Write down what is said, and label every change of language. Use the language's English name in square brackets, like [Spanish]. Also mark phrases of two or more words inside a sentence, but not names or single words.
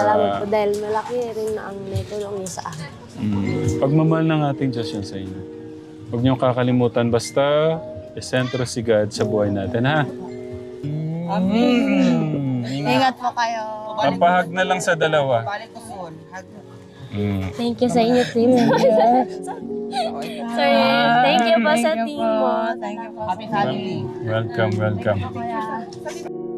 [Filipino] salamat po dahil malaki rin ang naitulong niyo sa akin. Pagmamahal ng ating Diyos yun sa inyo. Huwag niyong kakalimutan, basta isentro si God sa buhay natin, ha? Ingat po kayo. Papahag na lang sa dalawa. Balik ko soon. [English] Thank you [Filipino] sa inyo, [English] team. Sir, thank you [Filipino] po sa team mo. [English] Thank you po. Happy family. Welcome.